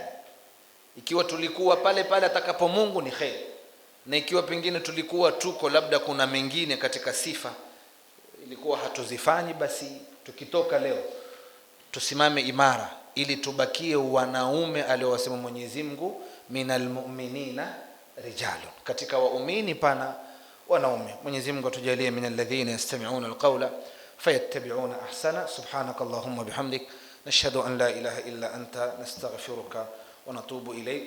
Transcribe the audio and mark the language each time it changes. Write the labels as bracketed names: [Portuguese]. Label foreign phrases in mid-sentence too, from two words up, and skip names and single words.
[Swahili] Ikiwa tulikuwa pale pale atakapo Mungu ni kheri, na ikiwa pengine tulikuwa tuko labda kuna mengine katika sifa ilikuwa hatuzifanyi, basi tukitoka leo tusimame imara ili tubakie wanaume aliowasema Mwenyezi Mungu, [Arabic] من المؤمنين رجال, [Swahili] katika waumini pana wanaume. Mwenyezi Mungu atujalie [Arabic] من الذين يستمعون القول فيتبعون أحسن. سبحانك اللهم بحمدك نشهد أن لا إله إلا أنت نستغفرك ونتوب إليك.